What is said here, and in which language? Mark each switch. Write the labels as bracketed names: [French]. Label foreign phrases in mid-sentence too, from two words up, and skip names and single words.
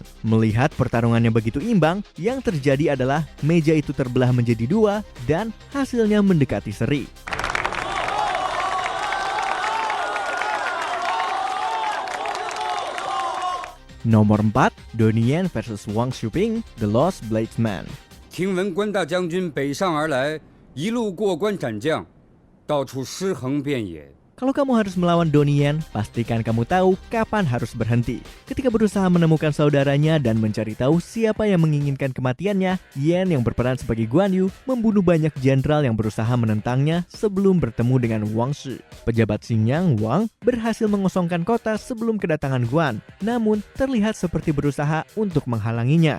[Indonesian] Melihat pertarungannya begitu imbang, yang terjadi adalah meja itu terbelah menjadi dua dan hasilnya mendekati seri. Nomor 4, Donnie Yen versus Wang Shuping, The Lost Bladesman. [Chinese] 听闻关大将军北上而来，一路过关斩将，到处尸横遍野。 [Indonesian] Kalau kamu harus melawan Donnie Yen, pastikan kamu tahu kapan harus berhenti. Ketika berusaha menemukan saudaranya dan mencari tahu siapa yang menginginkan kematiannya, Yen yang berperan sebagai Guan Yu membunuh banyak jenderal yang berusaha menentangnya sebelum bertemu dengan Wang Shi. Pejabat Xinjiang Wang berhasil mengosongkan kota sebelum kedatangan Guan, namun terlihat seperti berusaha untuk menghalanginya.